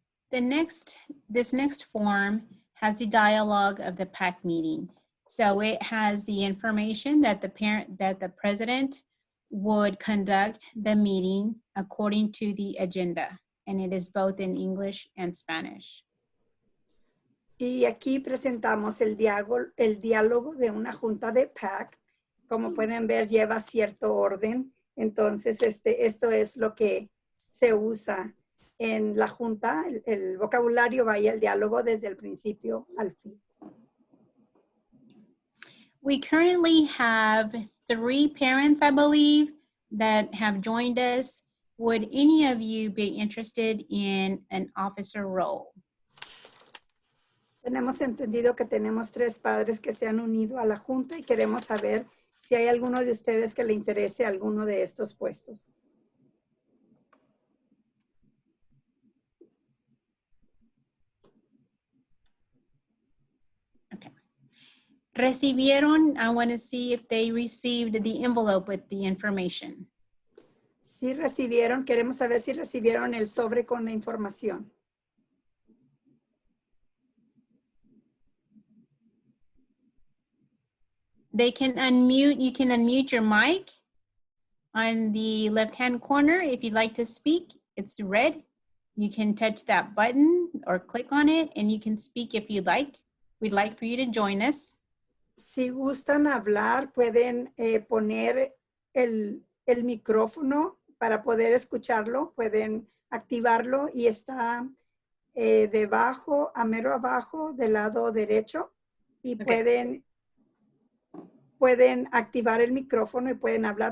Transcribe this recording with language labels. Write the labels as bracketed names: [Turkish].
[English] This next form has the dialogue of the PAC meeting. So it has the information that the president would conduct the meeting according to the agenda, and it is both in English and Spanish. [Spanish] Y aquí presentamos el diálogo de una junta de PAC. Como pueden ver, lleva cierto orden. Entonces, esto es lo que se usa en la junta. El vocabulario va y el diálogo desde el principio al fin. [English] We currently have 3 parents, I believe, that have joined us. Would any of you be interested in an officer role? [Spanish] Tenemos entendido que tenemos 3 padres que se han unido a la junta y queremos saber si hay alguno de ustedes que le interese alguno de estos puestos. [English] Okay. [Spanish] Recibieron, [English] I want to see if they received the envelope with the information. [Spanish] Sí recibieron, queremos saber si recibieron el sobre con la información. [English] They can unmute, you can unmute your mic on the left-hand corner if you'd like to speak. It's red. You can touch that button or click on it and you can speak if you'd like. We'd like for you to join us. [Spanish] Si gustan hablar, pueden poner el micrófono para poder escucharlo. Pueden activarlo y está debajo, a mero abajo del lado derecho. Y pueden activar el micrófono y pueden hablar.